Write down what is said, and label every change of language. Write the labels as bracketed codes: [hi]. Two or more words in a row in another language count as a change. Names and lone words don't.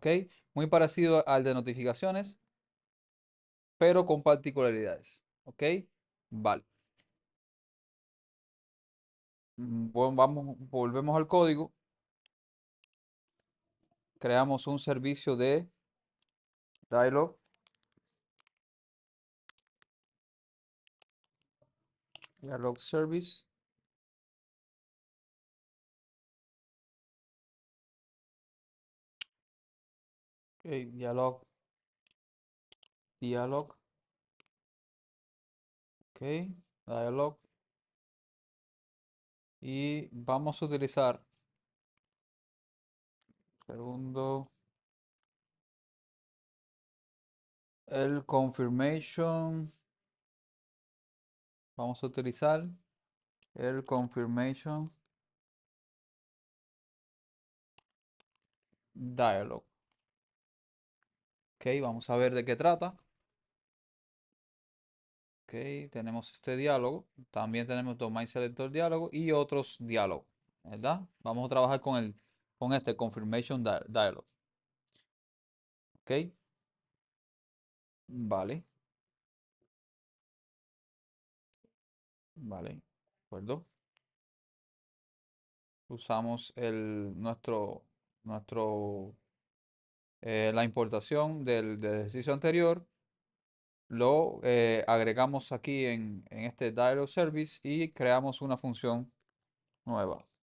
[es] Muy parecido al de notificaciones, pero con particularidades. ¿Ok? Vale. Volvemos al código. Creamos un servicio de dialog, [en] dialog service. Ok, dialog, ok, dialog. [es] Y vamos a utilizar, segundo, el confirmation. Vamos a utilizar el [en] confirmation dialog. [es] Ok, vamos a ver de qué trata. Ok, tenemos este diálogo. También tenemos [en] domain selector [es] diálogo y otros diálogos, ¿verdad? Vamos a trabajar con este [en] confirmation dialog. [es] Ok, vale, vale, de acuerdo. Usamos la importación del ejercicio anterior, lo agregamos aquí en este [en] dialog service [es] y creamos una función nueva.